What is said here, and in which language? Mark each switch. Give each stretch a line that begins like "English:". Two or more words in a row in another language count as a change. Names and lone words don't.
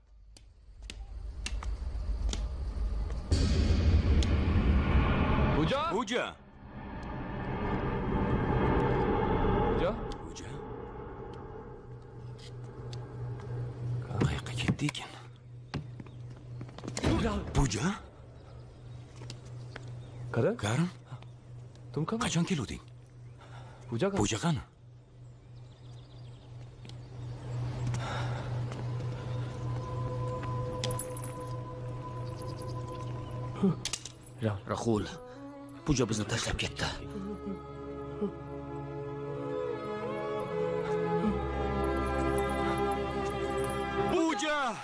Hindi: पूजा? पूजा? पूजा? पूजा?
Uzbek: Qayerga ketdi ekan?
Hindi: पूजा? करण
Uzbek: Karim,
Hindi: तुम कब
Uzbek: qachon kelding?
Hindi: पूजा का
Uzbek: Pooja qani? Rahul, Pooja bizni tashlab ketdi. Pooja!